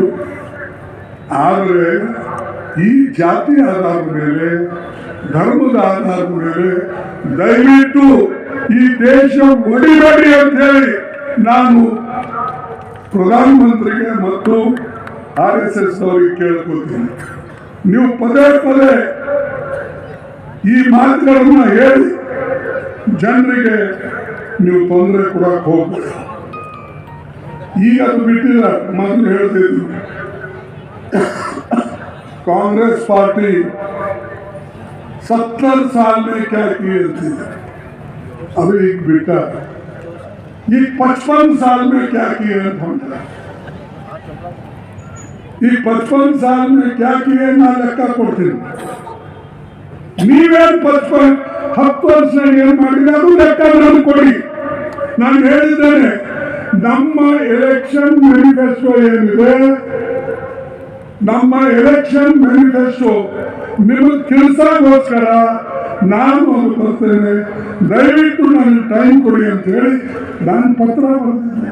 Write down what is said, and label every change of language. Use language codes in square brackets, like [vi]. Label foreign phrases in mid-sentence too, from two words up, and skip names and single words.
[kn] ಆದರೆ ಈ ಜಾತಿ ಆಧಾರದ ಮೇಲೆ, ಧರ್ಮದ ಆಧಾರದ ಮೇಲೆ ದಯವಿಟ್ಟು ಈ ದೇಶ ಒಡಿಬೇಡಿ ಅಂತ ಹೇಳಿ ನಾನು ಪ್ರಧಾನಮಂತ್ರಿಗೆ ಮತ್ತು RSS ಅವರಿಗೆ ಕೇಳ್ಕೊಳ್ತೀನಿ. ನೀವು ಪದೇ ಪದೇ ಈ ಮಾತುಗಳನ್ನು ಹೇಳಿ ಜನರಿಗೆ ನೀವು ತೊಂದರೆ ಕೊಡಕ್ಕೆ ಹೋಗ್ಬೇಡಿ. ಈಗ ಅದು ಬಿಟ್ಟಿದ್ದಾರೆ. ಮೊದಲು ಹೇಳ್ತಿದ್ರು [hi] कांग्रेस पार्टी 70 साल में क्या किए थे, अभी एक बेटा ये 55 साल में क्या किए हम, ये 55 साल में क्या किए ना [kn] ಲೆಕ್ಕ ಕೊಡ್ತೀನಿ. ನೀವೇನು 10 ವರ್ಷ ಏನು ಮಾಡಿದ್ರೆ ಅದು ಲೆಕ್ಕ ನನಗೆ ಕೊಡಿ. ನಾನು ಹೇಳಿದ್ದೇನೆ, ನಮ್ಮ [en] election manifesto [kn] ಏನಿದೆ, ನಮ್ಮ [en] election manifesto [kn] ನಿಮಗೆ ತಿಳಿಸೋಕ್ಕೋಸ್ಕರ ನಾನು ಅದು ಬರ್ತೇನೆ, ದಯವಿಟ್ಟು ನನಗೆ ಟೈಮ್ ಕೊಡಿ ಅಂತ ಹೇಳಿ ನಾನು ಪತ್ರ ಬರೆದಿದ್ದೆ.